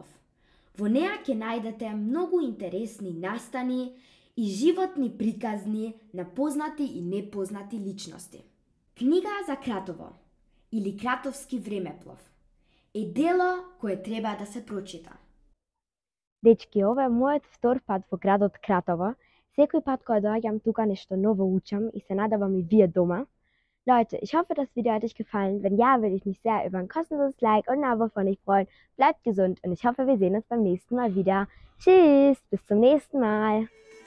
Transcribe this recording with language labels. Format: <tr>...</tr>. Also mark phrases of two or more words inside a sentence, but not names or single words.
<mk>Во неа ќе најдете многу интересни настани и животни приказни на познати и непознати личности. Книга за Кратово или Кратовски времеплов е дело кое треба да се прочита. Дечки, ова е мојот втор пат во градот Кратово. Секој пат кога доаѓам тука нешто ново учам и се надавам и вие дома.</mk> <de>Leute, ich hoffe, das Video hat euch gefallen. Wenn ja, würde ich mich sehr über ein kostenloses Like und ein Abo von euch freuen. Bleibt gesund und ich hoffe, wir sehen uns beim nächsten Mal wieder. Tschüss, bis zum nächsten Mal.</de>